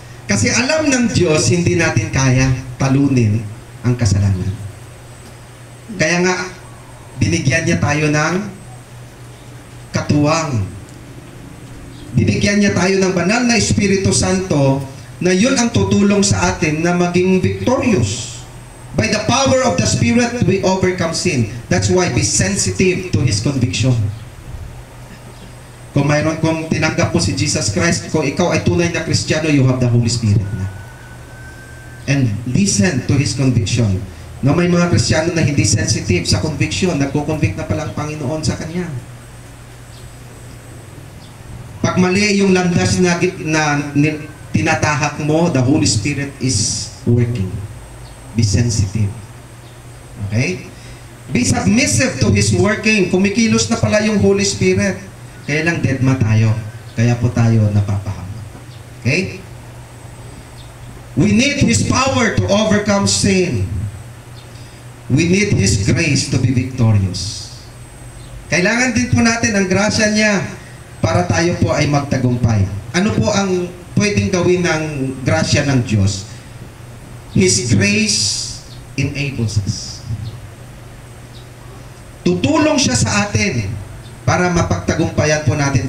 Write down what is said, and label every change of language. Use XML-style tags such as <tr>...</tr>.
<tl>Kasi alam ng Diyos, hindi natin kaya talunin ang kasalanan. Kaya nga, binigyan niya tayo ng katuwang. Binigyan niya tayo ng banal na Espiritu Santo na yun ang tutulong sa atin na maging victorious.</tl> <en>By the power of the Spirit, we overcome sin. That's why be sensitive to His conviction.</en> <tl>Kung tinanggap mo si Jesus Christ, kung ikaw ay tunay na Kristiyano,</tl> <en>you have the Holy Spirit</en> <tl>na.</tl> <en>And listen to His conviction.</en> <tl>No, may mga Kristiyano na hindi sensitive sa conviction, nagko-convict na pala ang Panginoon sa Kanya. Pag mali yung landas na tinatahak mo,</tl> <en>the Holy Spirit is working. Be sensitive. Okay? Be submissive to His working.</en> <tl>Kumikilos na pala yung Holy Spirit. Kaya lang deadma tayo. Kaya po tayo napapahamak. Okay?</tl> <en>We need His power to overcome sin. We need His grace to be victorious.</en> <tl>Kailangan din po natin ang grasya niya para tayo po ay magtagumpay. Ano po ang pwedeng gawin ng grasya ng Diyos?</tl> <en>His grace enables us.</en> <tl>Tutulong siya sa atin para mapagtagumpayan po natin.</tl>